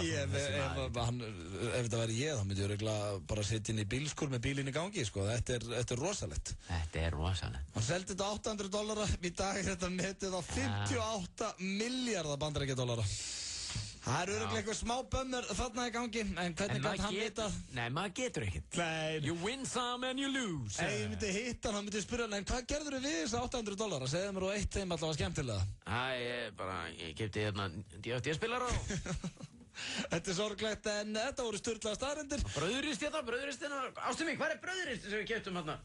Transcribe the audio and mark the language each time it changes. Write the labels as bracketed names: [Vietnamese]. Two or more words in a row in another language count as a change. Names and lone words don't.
[Icelandic] ef þetta væri ég þá myndi ég bara setja inn í bílskur með bílinn í gangi sko. Þetta er rosalegt. Þetta er rosalegt. Hann seldi þetta $800, í dag er þetta metið á 58 miljardar bandaríkjadollara. Það eru örugglega eitthvað smá bömmur þarna í gangi, en hvernig gæti hann vita? Nei, maður getur ekkert. [English] You win some and you lose. [Icelandic] Ég myndi hitta hann, myndi spyrja hann, en hvað gerður þið við þessu $800? Segðu mér og eitt þeim allavega skemmtilega. Ég keypti hérna DFT-spilara og... Þetta er sorglegt, en þetta voru sturlaða staðreyndir. Brauðristina, ástu mig, hvað er brauðrist sem við keyptum hérna?